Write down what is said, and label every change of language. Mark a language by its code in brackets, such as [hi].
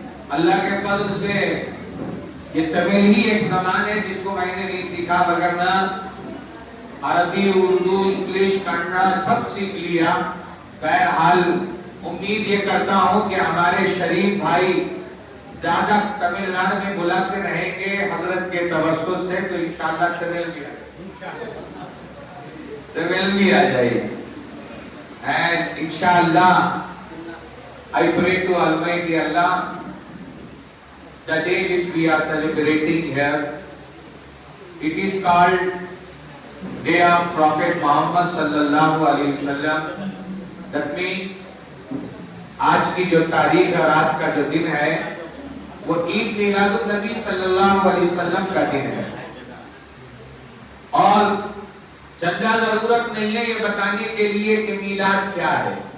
[ur] اللہ کے فضل سے یہ تمل ہی ایک زبان ہے جس کو میں نے نہیں سیکھا وگرنہ عربی اردو انگلش کنڑا سب سیکھ لیا. بہرحال امید یہ کرتا ہوں کہ ہمارے شریف بھائی زیادہ تمل ناڈو میں بلاتے رہیں گے حضرت کے توسط سے تو انشاءاللہ تمل بھی آ جائے. [en] And inshallah I pray to Almighty Allah the day which we are celebrating here, it is called Day of Prophet Muhammad [ar] sallallahu alaihi wasallam. [en] That means [ur] آج کی جو تاریخ اور آج کا جو دن ہے وہ عید میلاد النبی صلی اللہ علیہ وسلم کا دن ہے. اور زیادہ ضرورت نہیں ہے یہ بتانے کے لیے کہ میلاد کیا ہے.